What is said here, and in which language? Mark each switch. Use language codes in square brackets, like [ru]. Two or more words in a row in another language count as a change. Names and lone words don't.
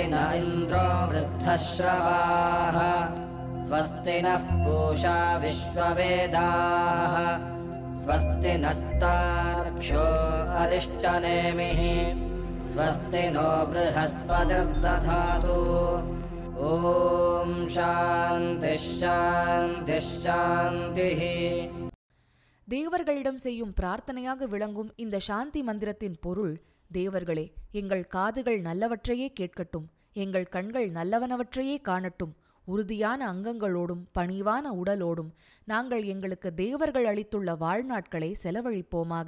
[sa] न इन्द्रो वृद्धश्रवाः स्वस्ति नः पूषा विश्ववेदाः स्वस्ति नस्तार्क्ष्यो अरिष्टनेमिः स्वस्ति नो बृहस्पतिर्दधातु ॐ शान्तिः शान्तिः शान्तिः. [ta] தேவர்களிடம் செய்யும் பிரார்த்தனையாக விளங்கும் இந்த சாந்தி மந்திரத்தின் பொருள்: தேவர்களே, எங்கள் காதுகள் நல்லவற்றையே கேட்கட்டும், எங்கள் கண்கள் நல்லவனவற்றையே காணட்டும், உறுதியான அங்கங்களோடும் பணிவான உடலோடும் நாங்கள் எங்களுக்கு தேவர்கள் அளித்துள்ள வாழ்நாட்களை செலவழிப்போமாக.